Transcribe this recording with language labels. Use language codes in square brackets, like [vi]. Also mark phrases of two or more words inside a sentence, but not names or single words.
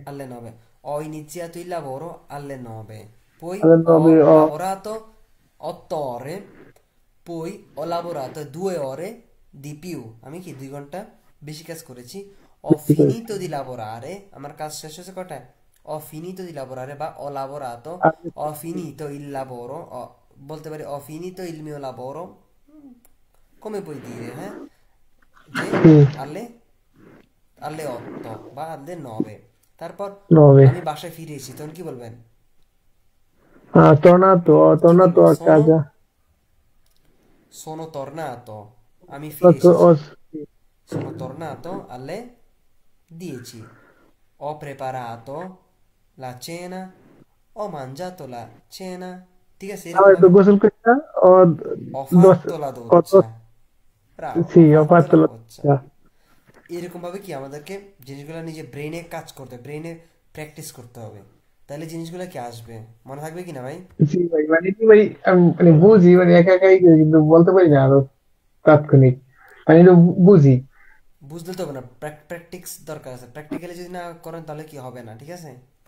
[it] alle 9 ho iniziato il lavoro alle 9 poi alle 9 ho ho, lavorato 8 ore poi ho lavorato 2 ore di più [bn] আমি কি 2 ঘন্টা বেশি কাজ করেছি [it] ho finito di lavorare [bn] আমার কাজ শেষ হয়েছে কটায় [it] ho finito di lavorare বা ho lavorato ho finito il lavoro [bn] বলতে পারি [it] ho finito il mio lavoro come puoi dire যে sì, alle alle 8 বা alle 9 তারপর 9. [bn] আমি বাসায় ফিরে এসেছি তখন কি বলবেন [it] Ho [bn] কি [it] tornato [bn] বলবেন [it] a casa, sono tornato [bn] আমি ফিরে এসেছি [it] sono tornato alle 10 ho preparato la cena ho mangiato la cena [bn] ঠিক আছে এরকম একটু ভাবে গোসল করছি না? ও [it] ho [bn] দশ [it] fatto la ও doccia bravo sì, ho ho fatto fatto la la [bn] doccia এরকম ভাবে কি আমাদেরকে জিনিসগুলো নিজে ব্রেনে কাজ করতে ব্রেনে প্র্যাকটিস করতে হবে তাহলে জিনিসগুলো কি আসবে মনে থাকবে কি না ভাই জি ভাই, মানে কি ভাই, আমি মানে বুঝি, মানে একা একাই করি, কিন্তু বলতে পারি না আরো তাৎক্ষণিক, মানে একটু বুঝি। বুঝলে তো হবে না প্র্যাকটিস দরকার আছে প্র্যাকটিক্যালি যদি না করেন তাহলে কি হবে না ঠিক আছে